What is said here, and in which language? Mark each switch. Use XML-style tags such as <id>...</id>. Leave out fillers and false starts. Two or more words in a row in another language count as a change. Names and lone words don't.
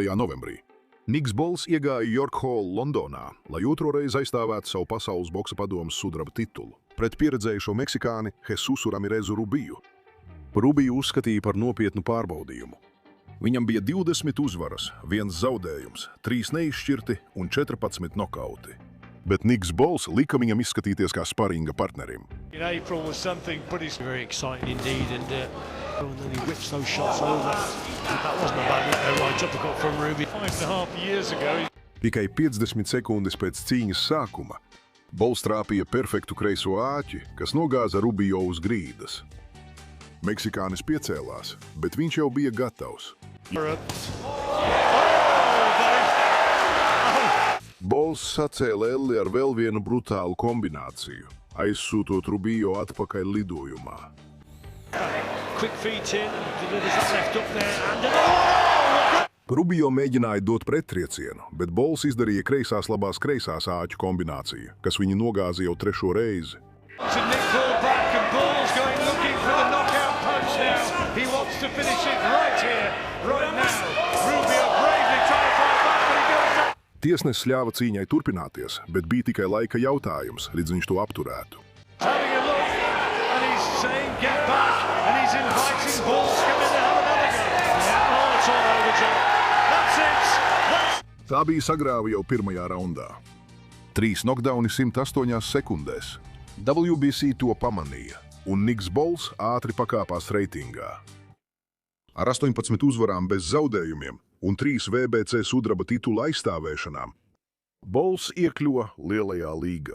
<lv>novembrī Niks Bols iegāja York Hall Londonā, lai otro reizi aizstāvētu savu pasaules boksa padomes sudraba titulu pret pieredzējušo meksikāni Jesusu Ramirezu Rubiju. Rubiju uzskatīja par nopietnu pārbaudījumu. Viņam bija 20 uzvaras, 1 zaudējums, 3 neizšķirti un 14 nokauti. Bet Niks Bols lika viņam izskatīties kā sparinga partnerim.</lv> <en>In April was something pretty very exciting indeed, and then he whips those shots over. That wasn't a bad right uppercut from Ruby. 5.5 years ago.</en> <lv>Tikai 50 sekundes pēc cīņas sākuma Bols trāpīja perfektu kreiso āķi, kas nogāza Rubio uz grīdas. Meksikānis piecēlās, bet viņš jau bija gatavs. Bols sacēla elli ar vēl vienu brutālu kombināciju, aizsūtot Rubio atpakaļ lidojumā.</lv> <en>Quick feet in, delivers that left up there, and</en> <lv>Rubio mēģināja dot prettriecienu, bet Bols izdarīja kreisās labās kreisās āķu kombināciju, kas viņu nogāza jau 3. reizi.</lv> <en>To Nick Ball back, and Ball's going looking for the knockout punch now. He wants to finish it right here, right now. Rubio bravely trying to fight back, but he goes down.</en> <lv>Tiesnesis ļāva cīņai turpināties, bet bija tikai laika jautājums, līdz viņš to apturētu.</lv> <en>Having a look, and he's saying get back, and he's inviting Ball to come in and have another go. Yeah, oh, it's all over, Joe. That's it.</en> <lv>Tā bija sagrāva jau pirmajā raundā. 3 knockdowni 108 sekundēs. WBC to pamanīja, un Niks Bols ātri pakāpās reitingā. Ar 18 uzvarām bez zaudējumiem un 3 WBC sudraba titula aizstāvēšanām Bols iekļuva lielajā līgā.</lv>